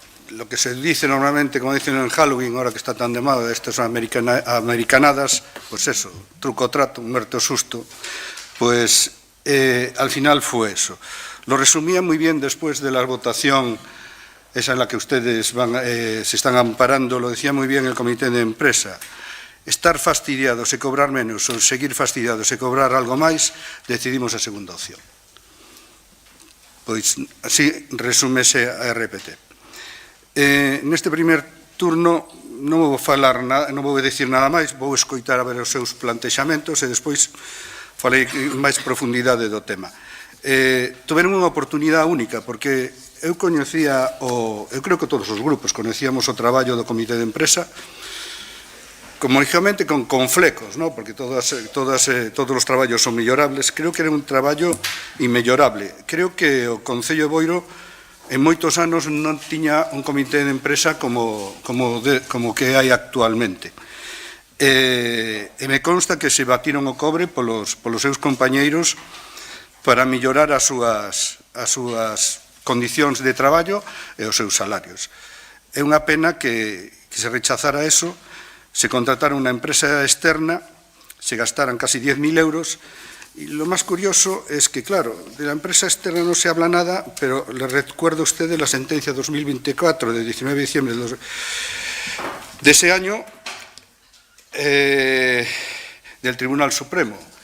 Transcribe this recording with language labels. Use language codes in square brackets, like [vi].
[es] Lo que se dice normalmente, como dicen en Halloween, ahora que está tan de moda, estas americanadas, pues eso, truco o trato, muerte o susto, pues al final fue eso. Lo resumía muy bien después de la votación, esa en la que ustedes se están amparando, lo decía muy bien el comité de empresa. [gl] Estar fastidiados e cobrar menos ou seguir fastidiados e cobrar algo máis, decidimos a segunda opción. Pois así resúmese a RPT. Neste primer turno non vou falar nada, non vou decir nada máis, vou escoitar a ver os seus plantexamentos e despois falei máis profundidade do tema. Tiveron unha oportunidade única, porque eu coñecía, eu creo que todos os grupos coñecíamos o traballo do comité de empresa, como lógicamente con flecos, ¿no? Porque todos os traballos son mellorables. Creo que era un traballo inmellorable. Creo que o Concello de Boiro en moitos anos non tiña un comité de empresa como que hai actualmente. E me consta que se batiron o cobre polos seus compañeiros para mellorar as súas condicións de traballo e os seus salarios. É unha pena que se rechazara eso, se contratara unha empresa externa, se gastaran casi 10.000 euros, [es] y lo más curioso es que, claro, de la empresa externa no se habla nada, pero le recuerdo a usted de la sentencia 2024 de 19 de diciembre de ese año del Tribunal Supremo.